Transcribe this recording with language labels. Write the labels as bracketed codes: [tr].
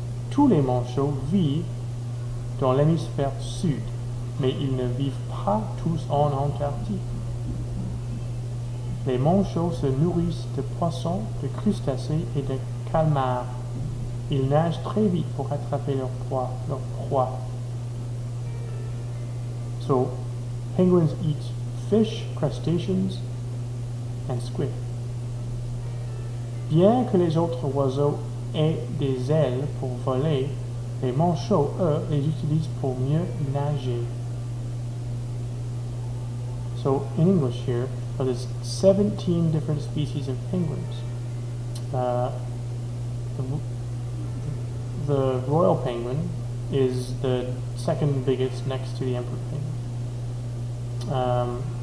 [fr] Tous les manchots vivent dans l'hémisphère sud, mais ils ne vivent pas tous en Antarctique. Les manchots se nourrissent de poissons, de crustacés et de calmars. Ils nagent très vite pour attraper leur proie. [en] So, penguins eat fish, crustaceans, and squid. [fr] Bien que les autres oiseaux aient des ailes pour voler, les manchots, eux, les utilisent pour mieux nager. [en] So, in English here, there's 17 different species of penguins. The royal penguin is the second biggest next to the emperor penguin.